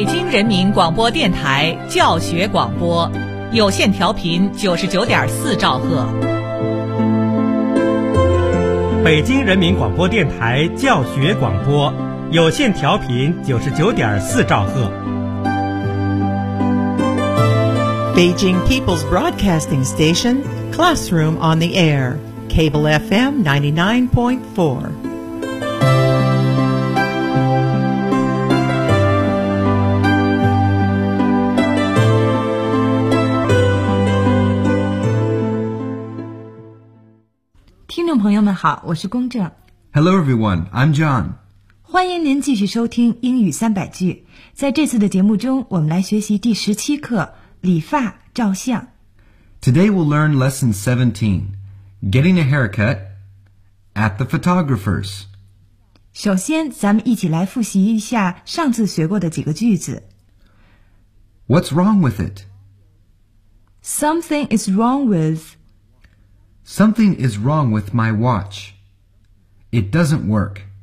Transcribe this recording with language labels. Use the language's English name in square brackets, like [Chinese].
[Chinese] 人民广播电台教学广播，有线调频99.4兆赫。北京人民广播电台教学广播，有线调频99.4兆赫。 [English] Beijing People's Broadcasting Station, Classroom on the Air, Cable FM 99.4. Hello everyone, I'm John. [Chinese] 欢迎您继续收听英语三百句。在这次的节目中，我们来学习第十七课，理发照相。 [English] Today we'll learn lesson 17, getting a haircut at the photographer's. [Chinese] 首先，咱们一起来复习一下上次学过的几个句子。 [English] What's wrong with it? Something is wrong with... Something is wrong with my watch. It doesn't work.